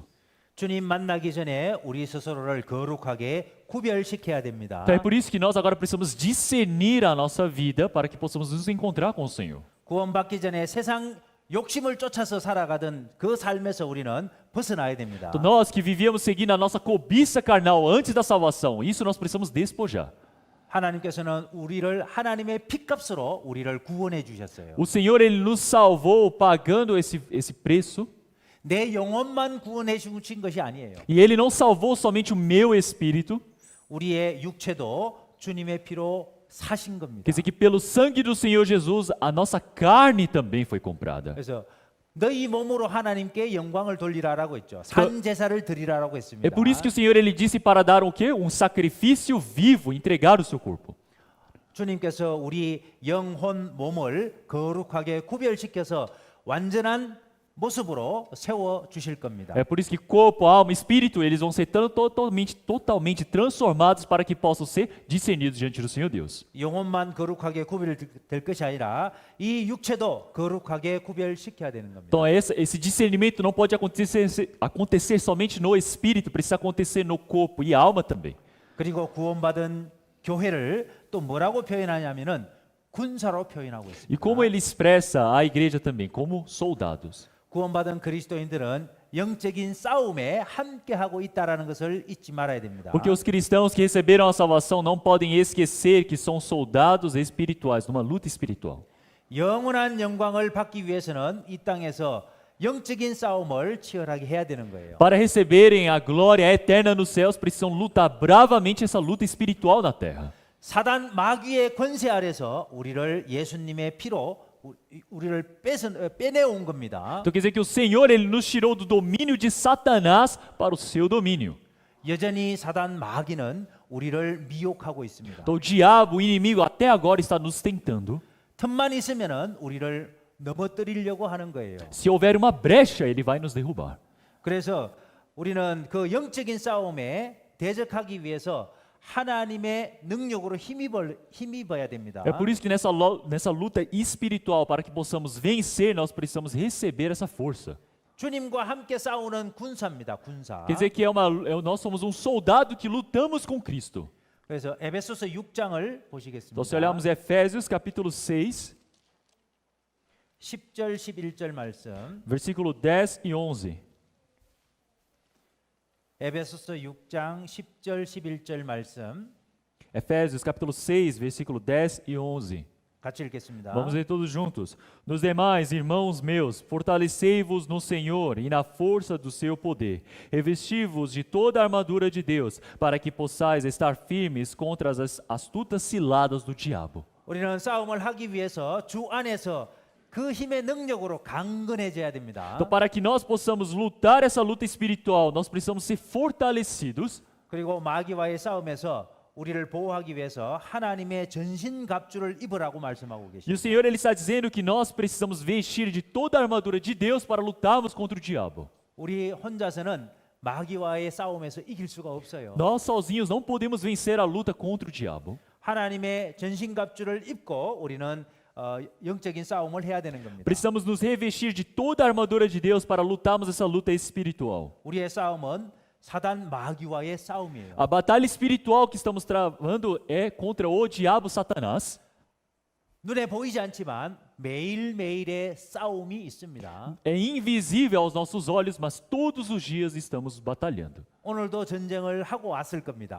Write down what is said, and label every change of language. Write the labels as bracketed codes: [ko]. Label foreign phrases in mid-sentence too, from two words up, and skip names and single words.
[ko] 주님 만나기 전에 우리 스스로를 거룩하게 구별시켜야 됩니다. [pt] Então é por isso que nós agora precisamos discernir a nossa vida para que possamos nos encontrar com o Senhor. [ko] 구원받기 전에 세상 욕심을 쫓아서 살아가던 그 삶에서 우리는 벗어나야 됩니다. [pt] Então, nós que vivíamos seguindo a nossa cobiça carnal antes da salvação, isso nós precisamos despojar. [ko] 하나님께서는 우리를 하나님의 핏값으로 우리를 구원해 주셨어요. [pt] O Senhor ele nos salvou pagando esse preço, [ko] 내 영혼만 구원해 주신 것이 아니에요. [pt] e ele não salvou somente o meu espírito, [ko] 우리의 육체도 주님의 피로 사신 겁니다. [pt] quer dizer que pelo sangue do Senhor Jesus a nossa carne também foi comprada. [ko] 그래서 너희 몸으로 하나님께 영광을 돌리라라고 했죠. 산 제사를 드리라라고 했습니다. [pt] É por isso que o Senhor ele disse para dar o quê? Um sacrifício vivo, entregar o seu corpo. [ko] 주님께서 우리 영혼 몸을 거룩하게 구별시켜서 완전한 모습으로 세워 주실 겁니다. [pt] É por isso que corpo, alma, espírito, eles vão ser totalmente transformados para que possam ser discernidos diante do Senhor Deus. [ko] 영혼만 거룩하게 구별될 것이 아니라 이 육체도 거룩하게 구별시켜야 되는 겁니다. [pt] Então esse discernimento não pode acontecer somente no espírito, precisa acontecer no corpo e alma também. [ko] 그리고 구원받은 교회를 또 뭐라고 표현하냐면은 군사로 표현하고 있습니다. [pt] E como ele expressa a igreja também, como soldados. [ko] 구원받은 그리스도인들은 영적인 싸움에 함께하고 있다라는 것을 잊지 말아야 됩니다. [pt] Porque os cristãos que receberam a salvação não podem esquecer que são soldados espirituais, numa luta espiritual. [ko] 영원한 영광을 받기 위해서는 이 땅에서 영적인 싸움을 치열하게 해야 되는 거예요. [pt] Para receberem a glória eterna nos céus, precisam lutar bravamente essa luta espiritual na terra. [ko] 사단 마귀의 권세 아래서 우리를 예수님의 피로 우리를 빼내온 겁니다. [pt] Então quer dizer que o Senhor ele nos tirou do domínio de Satanás para o seu domínio. [ko] 여전히 사단 마귀는 우리를 미혹하고 있습니다. [pt] Então o diabo, o inimigo, até agora está nos tentando. [ko] 틈만 있으면은 우리를 넘어뜨리려고 하는 거예요. [pt] Se houver uma brecha, ele vai nos derrubar. [ko] 그래서 우리는 그 영적인 싸움에 대적하기 위해서 하나님의 능력으로 힘입어야 됩니다. [pt] É por isso que nessa luta espiritual, para que possamos vencer, nós precisamos receber essa força. [ko] 주님과 함께 싸우는 군사입니다. 군사. [pt] Quer dizer que nós somos um soldado que lutamos com Cristo. [ko] 그래서 에베소서 6장을 [pt] Então, [ko] 보시겠습니다. [pt] se olharmos Efésios capítulo 6, [ko] 10절 11절 말씀. [pt] versículo 10 e 11. [ko] 에베소서 6장 10절 11절 말씀 [pt] Efésios capítulo 6, versículo 10 e 11. [ko] 같이 읽겠습니다. [pt] Vamos ler todos juntos. Nos demais, irmãos meus, fortalecei-vos no Senhor e na força do seu poder. Revesti-vos de toda a armadura de Deus, para que possais estar firmes contra as astutas ciladas do diabo. [ko] 우리는 싸움을 하기 위해서 주 안에서 그 힘의 능력으로 강건해져야 됩니다. [pt] Então, para que nós possamos lutar essa luta espiritual, nós precisamos ser fortalecidos. [ko] 그리고 마귀와의 싸움에서 우리를 보호하기 위해서 하나님의 전신갑주를 입으라고 말씀하고 [pt] E o [ko] 계십니다. [pt] Senhor ele está dizendo que nós precisamos vestir de toda a armadura de Deus para lutarmos contra o diabo. [ko] 우리 혼자서는 마귀와의 싸움에서 이길 수가 없어요. [pt] Nós sozinhos não podemos vencer a luta contra o diabo. [ko] 하나님의 전신갑주를 입고 우리는 영적인 싸움을 해야 되는 겁니다. [pt] Precisamos nos revestir de toda a armadura de Deus para lutarmos essa luta espiritual. [ko] 우리의 싸움은 사단 마귀와의 싸움이에요. [pt] A batalha espiritual que estamos travando é contra o diabo Satanás. [ko] 눈에 보이지 않지만 매일매일의 싸움이 있습니다. [pt] É invisível aos nossos olhos, mas todos os dias estamos batalhando. [ko] 오늘도 전쟁을 하고 왔을 겁니다.